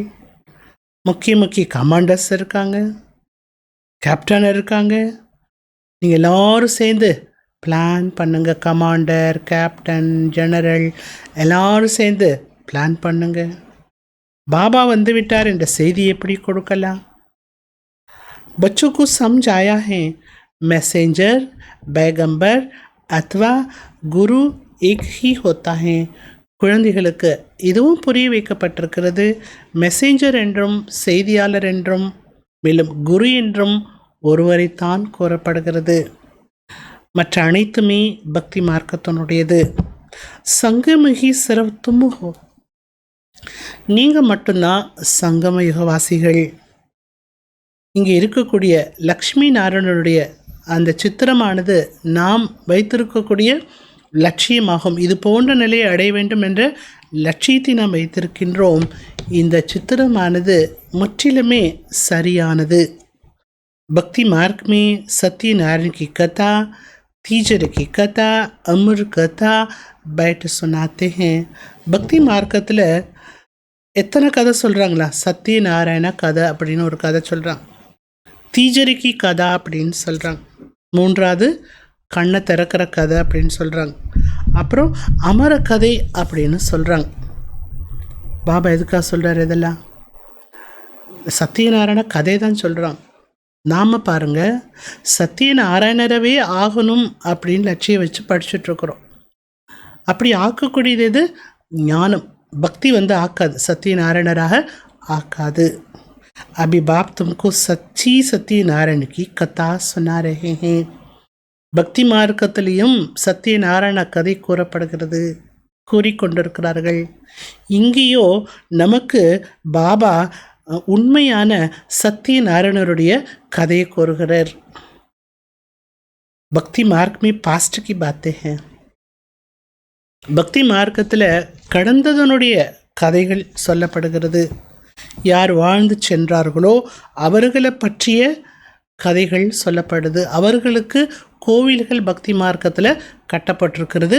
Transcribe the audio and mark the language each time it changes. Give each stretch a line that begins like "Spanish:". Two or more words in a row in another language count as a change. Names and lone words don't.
Tamil: முக்கிய கமாண்டர்ஸ் இருக்காங்க, கேப்டன் இருக்காங்க. நீங்கள் எல்லோரும் சேர்ந்து பிளான் பண்ணுங்க. கமாண்டர், கேப்டன், ஜெனரல் எல்லோரும் சேர்ந்து பிளான் பண்ணுங்க. பாபா வந்து விட்டார் என்ற செய்தி எப்படி கொடுக்கலாம்?
Hindi: बच्चों को समझ आया है मैसेंजर, पैगंबर अथवा गुरु एक ही होता है
Tamil: குழந்தைகளுக்கு இதுவும் புரிய வைக்கப்பட்டிருக்கிறது. மெசேஞ்சர் என்றும் செய்தியாளர் என்றும் மேலும் குரு என்றும் ஒருவரைத்தான் கூறப்படுகிறது. மற்ற அனைத்துமே பக்தி மார்க்கத்தினுடையது. சங்கமகி சிறப்பு தும்முகோ, நீங்கள் மட்டும்தான் சங்கம யுகவாசிகள். இங்கே இருக்கக்கூடிய லக்ஷ்மி நாராயணனுடைய அந்த சித்திரமானது நாம் வைத்திருக்கக்கூடிய லட்சியமாகும். இது போன்ற நிலையை அடைய வேண்டும் என்ற லட்சியத்தை நாம் வைத்திருக்கின்றோம். இந்த சித்திரமானது முற்றிலுமே சரியானது.
Hindi: भक्ति मार्ग में சத்யநாராயण की कथा, तीजर की कथा, अमर कथा बैठ सुनाते हैं.
Tamil: பக்தி மார்க்கத்தில் எத்தனை கதை சொல்கிறாங்களா? சத்யநாராயண கதை அப்படின்னு ஒரு கதை சொல்கிறாங்க. தீஜரிக்கி கதை அப்படின்னு சொல்கிறாங்க. மூன்றாவது கண்ணை திறக்கிற கதை அப்படின்னு சொல்கிறாங்க. அப்புறம் அமர கதை அப்படின்னு சொல்கிறாங்க. பாபா எதுக்காக சொல்கிறார்? இதெல்லாம் சத்யநாராயண கதை தான் சொல்கிறான். நாம் பாருங்கள், சத்யநாராயணரவே ஆகணும் அப்படின்னு லட்சியம் வச்சு படிச்சுட்ருக்குறோம். அப்படி ஆக்கக்கூடியது எது? ஞானம். பக்தி ஆக்காது, சத்யநாராயணராக ஆக்காது.
Hindi: अभी बाप तुमको सच्ची सत्यनारायण की कथा सुना रहे हैं.
Tamil: பக்தி மார்க்கத்திலையும் சத்யநாராயண கதை கூறப்படுகிறது, கூறிக்கொண்டிருக்கிறார்கள். இங்கேயோ நமக்கு பாபா உண்மையான சத்யநாராயணருடைய கதையை கூறுகிறார்.
Hindi: भक्ति मार्ग में पास्ट की बातें हैं.
Tamil: பக்தி மார்க்கத்தில் கடந்ததனுடைய கதைகள் சொல்லப்படுகிறது. யார் வாழ்ந்து சென்றார்களோ அவர்களை பற்றிய கதைகள் சொல்லப்படுது. அவர்களுக்கு கோவில்கள் பக்தி மார்க்கத்தில் கட்டப்பட்டிருக்கிறது.